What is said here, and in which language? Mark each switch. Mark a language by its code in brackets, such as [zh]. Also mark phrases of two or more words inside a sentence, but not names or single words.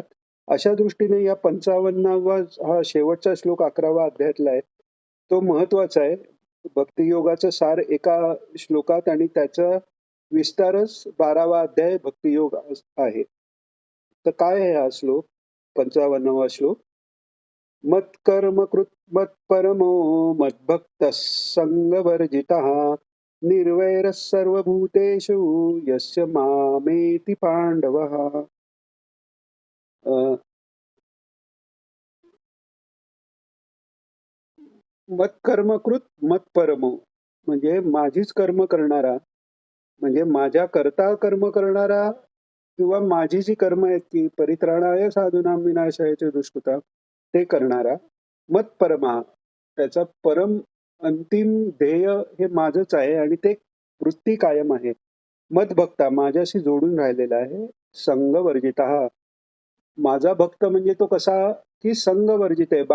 [mr] अशा दृष्टीने या 55वा हा शेवटचा श्लोक 11वा अध्यायातला आहे. तो महत्वाचा आहे. भक्तियोगाचं सार एका श्लोकात आणि त्याचा विस्तारच 12वा अध्याय भक्तियोग आहे. तर काय आहे हा श्लोक? 55वा श्लोक. [sa] मत्कर्म कृत मत्परमो मद्भक्तः संगवर्जितः निर्वैरः सर्वभूतेषु यस्य मामेति पांडवः. [mr] मत्कर्मकृत मत्परमो म्हणजे माझीच कर्म करणारा, म्हणजे माझ्या करता कर्म करणारा किंवा माझी जी कर्म आहेत की [sa] परित्राणाय साधूनां विनाशायचे दुष्कृता [mr] ते करणारा. मत्परमा त्याचा परम अंतिम ध्येय हे माझंच आहे आणि ते वृत्ती कायम आहे. मदभक्ता माझ्याशी जोडून राहिलेला आहे. संगवर्जितः माझा भक्त म्हणजे तो कसा, की संगवर्जित आहे.